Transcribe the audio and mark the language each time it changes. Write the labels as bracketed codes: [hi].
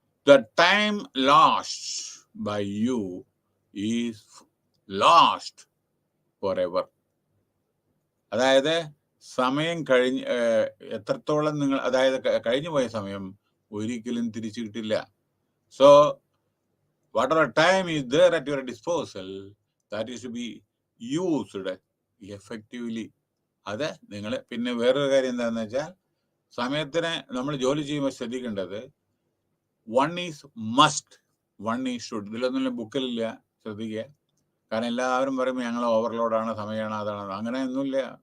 [en] The time lost by you is lost for ever. [ml] അതായത് സമയം എത്രത്തോളം നിങ്ങൾ, അതായത് കഴിഞ്ഞു പോയ സമയം ഒരിക്കലും തിരിച്ചു കിട്ടില്ല. [en] So whatever time is there at your disposal, that is to be used effectively. [ml] അത് നിങ്ങൾ പിന്നെ വേറൊരു കാര്യം എന്താണെന്ന് വെച്ചാൽ, സമയത്തിന് നമ്മൾ ജോലി ചെയ്യുമ്പോൾ ശ്രദ്ധിക്കേണ്ടത് [en] One is must, one is should. [ml] ഇതിലൊന്നും ബുക്കിലില്ല, ശ്രദ്ധിക്കുക. കാരണം എല്ലാവരും പറയുമ്പോൾ ഞങ്ങൾ ഓവർലോഡാണ്, സമയമാണ്, അതാണ്. അങ്ങനെ ഒന്നുമില്ല.